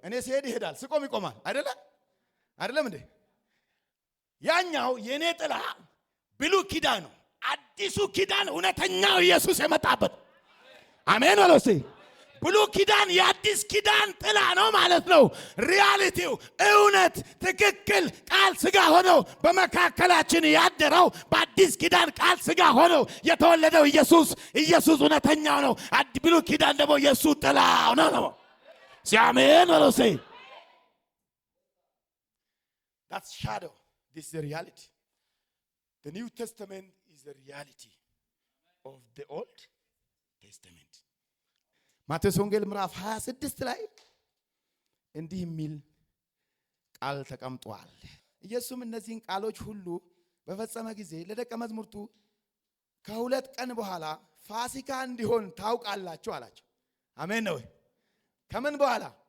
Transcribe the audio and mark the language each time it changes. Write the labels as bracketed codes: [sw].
[am] እኔ ሲሄድ ይሄዳል፣ ስቆም ይቆማል። አይደለም እንዴ? ያኛው የኔ ጥላ ብሉይ ኪዳን ነው። አዲሱ ኪዳን እውነተኛው ኢየሱስ የመጣበት አሜን ወለሲ ብሉይ ኪዳን የአዲስ ኪዳን ጥላ ነው ማለት ነው። ሪያሊቲው እውነት ትክክል ቃል ስጋ ሆኖ በመካከላችን ያደረው በአዲስ ኪዳን ቃል ስጋ ሆኖ የተወለደው ኢየሱስ እውነተኛው ነው። ብሉይ ኪዳን ደግሞ ኢየሱስ ጥላው ነው። ሲአሜን ወለሲ [en] that's shadow, this is the reality. The New Testament is the reality of the Old Testament. [am] ማቴዎስ ወንጌል ምዕራፍ 26 ላይ እንዲህ የሚል ቃል ተቀምጧል። ኢየሱስም እነዚህን ቃሎች ሁሉ በፈጸመ ጊዜ ለደቀ መዛሙርቱ ከ2 ቀን በኋላ ፋሲካ እንዲሆን ታውቃላችሁ አላቸው። አሜን ነው። ከምን በኋላ?